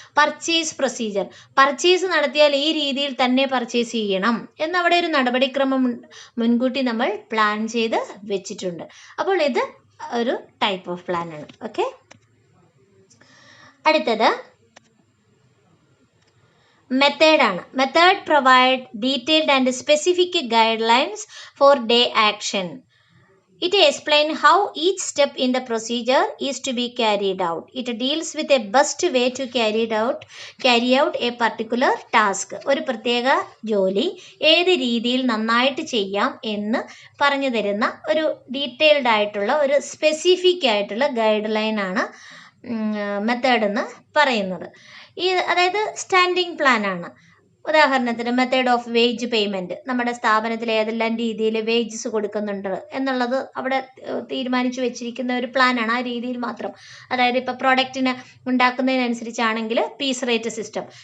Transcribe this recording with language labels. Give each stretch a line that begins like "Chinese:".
Malayalam: Purchase procedure, purchase നടത്തിയാൽ ഈ രീതിയിൽ തന്നെ പർച്ചേസ് ചെയ്യണം എന്നവിടെ ഒരു നടപടിക്രമം മുൻകൂട്ടി നമ്മൾ പ്ലാൻ ചെയ്ത് വെച്ചിട്ടുണ്ട്. അപ്പോൾ ഇത് ഒരു ടൈപ്പ് ഓഫ് പ്ലാൻ ആണ്. ഓക്കെ, അടുത്തത് മെത്തേഡാണ്.
English: Method provide detailed and specific guidelines for the action. It explains how each step in the procedure is to be carried out. It deals with a best way to carry out a particular task.
Malayalam: ഒരു പ്രത്യേക ജോലി ഏത് രീതിയിൽ നന്നായിട്ട് ചെയ്യാം എന്ന് പറഞ്ഞു തരുന്ന ഒരു ഡീറ്റെയിൽഡ് ആയിട്ടുള്ള ഒരു സ്പെസിഫിക് ആയിട്ടുള്ള ഗൈഡ് ലൈനാണ് മെത്തേഡ് എന്ന് പറയുന്നത്. അതായത് സ്റ്റാൻഡിംഗ് പ്ലാൻ ആണ്. ഉദാഹരണത്തിന് മെത്തേഡ് ഓഫ് വേജ് പേയ്മെൻറ്റ്, നമ്മുടെ സ്ഥാപനത്തിൽ ഏതെല്ലാം രീതിയിൽ വേജസ് കൊടുക്കുന്നുണ്ട് എന്നുള്ളത് അവിടെ തീരുമാനിച്ചു വെച്ചിരിക്കുന്ന ഒരു പ്ലാനാണ്. ആ രീതിയിൽ മാത്രം, അതായത് ഇപ്പോൾ പ്രോഡക്റ്റിന് ഉണ്ടാക്കുന്നതിനനുസരിച്ചാണെങ്കിൽ പീസ് റേറ്റ് സിസ്റ്റം.